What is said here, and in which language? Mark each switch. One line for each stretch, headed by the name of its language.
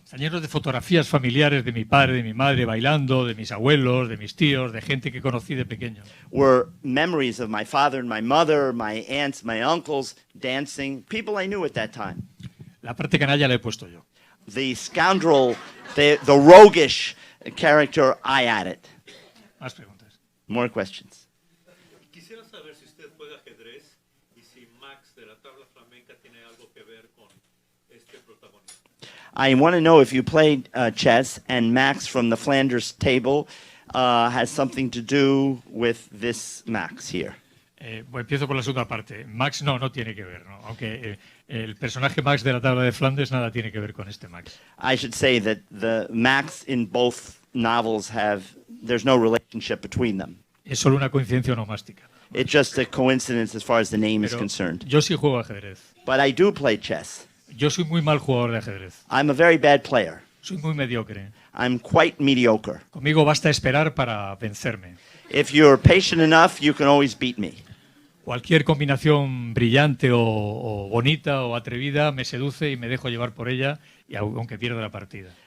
Spanish: están llenos de fotografías familiares de mi padre, de mi madre bailando, de mis abuelos, de mis tíos, de gente que conocí de pequeño.
English: were memories of my father and my mother, my aunts, my uncles dancing, people I knew at that time.
Spanish: La parte canalla la he puesto yo.
English: The scoundrel, the roguish character, I added.
Spanish: Más preguntas.
English: More questions.
Spanish: Quisiera saber si usted juega ajedrez y si Max de la tabla flamenca tiene algo que ver con este protagonista.
English: I want to know if you played chess and Max from the Flanders table has something to do with this Max here.
Spanish: Bueno, empiezo por la segunda parte. Max no tiene que ver, ¿no? Aunque el personaje Max de la tabla de Flandes nada tiene que ver con este Max.
English: I should say that the Max in both novels there's no relationship between them.
Spanish: Es solo una coincidencia onomástica.
English: It's just a coincidence as far as the name is
Spanish: Pero
English: concerned.
Spanish: yo sí juego ajedrez.
English: But I do play chess.
Spanish: Yo soy muy mal jugador de ajedrez.
English: I'm a very bad player.
Spanish: Soy muy mediocre.
English: I'm quite mediocre.
Spanish: Conmigo basta esperar para vencerme.
English: If you're patient enough, you can always beat me.
Spanish: Cualquier combinación brillante o bonita o atrevida me seduce y me dejo llevar por ella, y aunque pierda la partida.